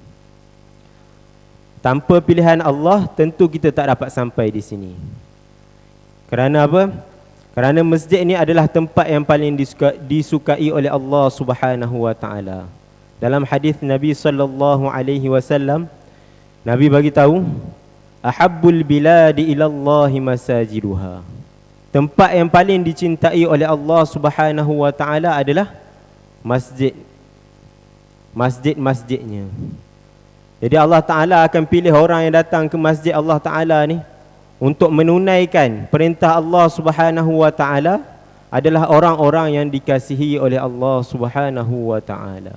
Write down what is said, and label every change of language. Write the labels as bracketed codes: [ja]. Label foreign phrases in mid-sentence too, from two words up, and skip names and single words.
[ms] Tanpa pilihan Allah, tentu kita tak dapat sampai di sini. Kerana apa? Kerana masjid ini adalah tempat yang paling disukai oleh Allah [ar] سبحانه وتعالى. [ms] Dalam hadis Nabi [ar] صلى الله عليه وسلم, [ms] Nabi bagi tahu, [ar] أحب البلاد إلى الله مساجدها. [ms] Tempat yang paling dicintai oleh Allah [ar] سبحانه وتعالى [ms] adalah masjid. Masjid-masjidnya. Jadi Allah Taala akan pilih orang yang datang ke masjid Allah Taala ni untuk menunaikan perintah Allah [ar] سبحانه وتعالى [ms] adalah orang-orang yang dikasihi oleh Allah [ar] سبحانه وتعالى.